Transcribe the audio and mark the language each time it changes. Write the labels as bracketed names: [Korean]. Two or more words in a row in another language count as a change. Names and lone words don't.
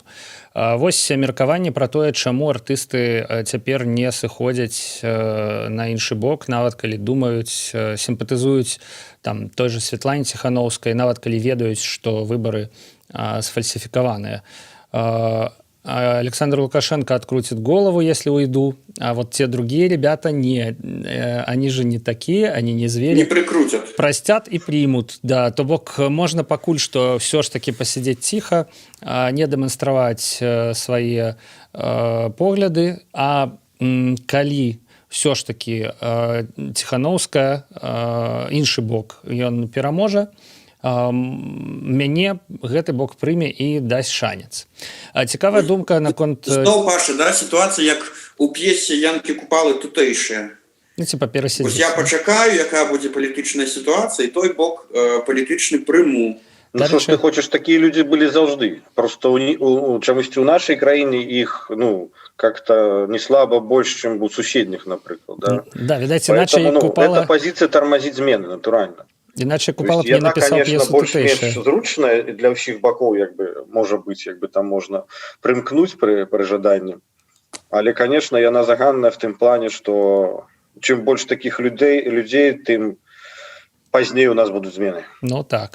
[Belarusian] Вось меркаванне пра тое, чаму артысты цяпер не сыходзяць на іншы бок, нават калі думаюць, сімпатызуюць там той же Святлане Ціхановскай, нават калі ведаюць, што выбары сфальсифікаваныя. [Russian] Александр Лукашенко открутит голову, если уйду, а вот те другие ребята не, они же не такие, они не звери. Не прикрутят. Простят и примут, да. [Belarusian] То бок можно пакуль что [Russian] все ж таки посидеть тихо, не демонстровать свои погляды, [Belarusian] а калі [Russian] все ж таки [Belarusian] Ціхановская, іншы бок, ён пераможа, мяне гэты бок прыме і дасць шанец. Цікавая думка наконт... Зноў, Паша, да, сітуацыя, як у п'есе Янкі Купалы тутэйшая. Ну, типа, перасидзіць. Я пачакаю, якая будзе палітычная сітуацыя, і той бок палітычны прыму. Ну, [Russian] что ж ты хочешь, такие люди были завжды. [Belarusian] Просто чамусьці ў нашай краіне іх, ну, [Russian] как-то не слабо больше, чем у суседних, например. Да, да, видать, иначе Поэтому, Купала... эта позиция тормозит змены, натурально. Иначе Купала б не написал п'есу [Belarusian] больш-менш зручная для ўсіх бакоў, як бы, можа быць, як бы там можна прымкнуць пры жаданні. Але, конечно, яна заганная в тым плане, что чым больш таких людзей, тым пазней у нас будуць змены. [Russian] Ну так.